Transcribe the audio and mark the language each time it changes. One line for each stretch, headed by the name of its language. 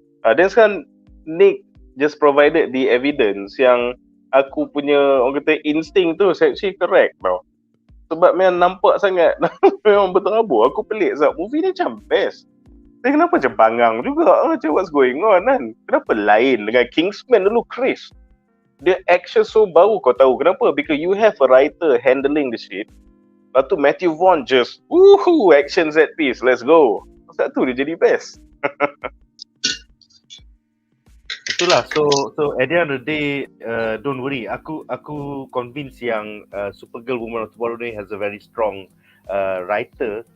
Malay: Dan sekarang Nick
English: just provided the evidence
Malay: yang aku punya orang kata instinct tu
English: actually correct
Malay: tau. Sebab memang nampak sangat memang berterabur. Aku pelik sebab movie ni macam best. Tapi kenapa macam bangang juga? Macam
English: what's going on kan?
Malay: Kenapa lain dengan Kingsman dulu Chris? Dia action so baru, kau tahu kenapa?
English: Because you have a writer handling the shit.
Malay: Lepas tu
English: Matthew Vaughn just woohoo action set piece, let's go.
Malay: Sebab tu dia jadi best.
English: Itulah, so at the end of the day, don't worry.
Malay: Aku
English: convinced yang Supergirl Woman of Tomorrow ni has a very strong writer.